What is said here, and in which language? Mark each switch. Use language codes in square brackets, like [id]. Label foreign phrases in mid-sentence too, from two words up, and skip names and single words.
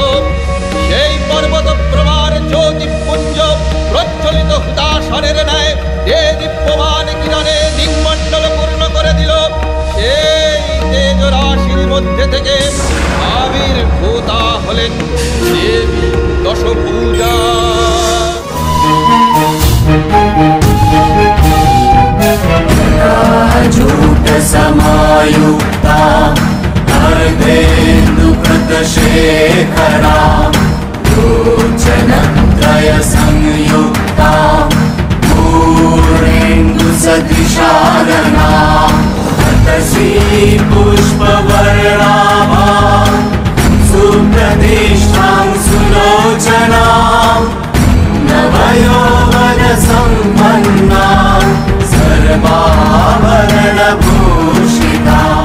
[bn] সেই পর্বত প্রমাণ জ্যোতিপুঞ্জ প্রজ্বলিত হুতাশনের ন্যায় দীপ্যমান কিরণে দিকমণ্ডল পূর্ণ করে দিল। সেই তেজ রাশির মধ্যে থেকে আবির্ভূতা হলেন দেবী দশভুজা। [sa] जूट समायुक्ता अर्धेन्दुकृत शेखरा लोचनत्रय संयुक्ता पूर्णेन्दु सदृशानना तसी पुष्पवर्णाभा सुप्रतिष्ठां सुलोचना नवयौवन सम्पन्ना सर्वाभरणभूषिता